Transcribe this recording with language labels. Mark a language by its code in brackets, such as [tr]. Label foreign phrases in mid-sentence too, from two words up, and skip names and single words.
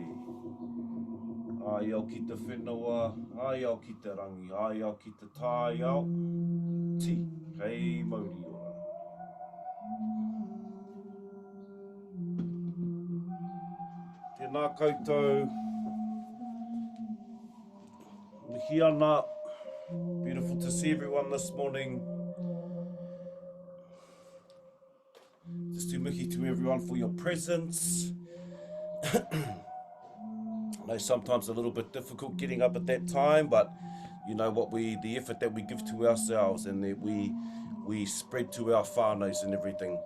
[mi] Ai au ki te whenua, ai au ki te rangi, ai au ki te tāi au. Ti, hei mauri ora. Tēnā koutou. Mihi ana. [en] Beautiful to see everyone this morning. Just to mihi to everyone for your presence. I know sometimes a little bit difficult getting up at that time, but you know what, the effort that we give to ourselves and that we spread to our whānaus and everything.